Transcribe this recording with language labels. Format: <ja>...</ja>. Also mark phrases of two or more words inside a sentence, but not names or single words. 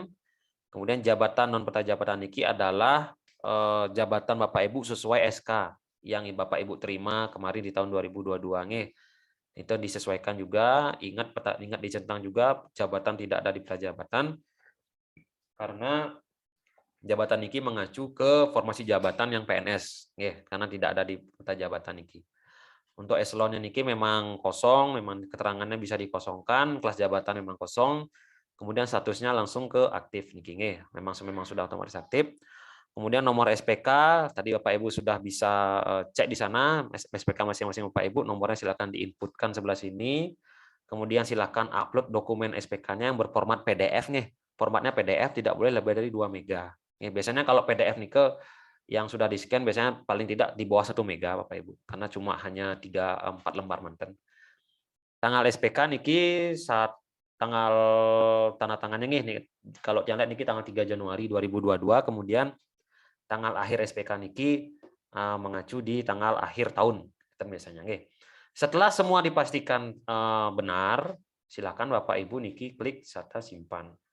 <id>Kemudian jabatan non peta jabatan niki adalah jabatan Bapak Ibu sesuai SK yang Bapak Ibu terima kemarin di tahun 2022 nih. Itu disesuaikan juga, ingat dicentang juga jabatan tidak ada di peta jabatan, karena jabatan niki mengacu ke formasi jabatan yang PNS, karena tidak ada di peta jabatan niki. Untuk eselonnya niki memang kosong, memang keterangannya bisa dikosongkan, kelas jabatan memang kosong, kemudian statusnya langsung ke aktif niki, memang sudah otomatis aktif. Kemudian nomor SPK, tadi Bapak Ibu sudah bisa cek di sana, SPK masing-masing Bapak Ibu, nomornya silakan diinputkan sebelah sini. Kemudian silakan upload dokumen SPK-nya yang berformat PDF nih. Formatnya PDF, tidak boleh lebih dari 2 mega. Biasanya kalau PDF nih yang sudah di-scan biasanya paling tidak di bawah 1 mega Bapak Ibu, karena cuma hanya 3-4 lembar manten. Tanggal SPK niki saat tanggal tanda tangannya nih, kalau yang lihat niki tanggal 3 Januari 2022, kemudian tanggal akhir SPK niki mengacu di tanggal akhir tahun biasanya. Setelah semua dipastikan benar, silakan Bapak Ibu niki klik serta simpan.</id>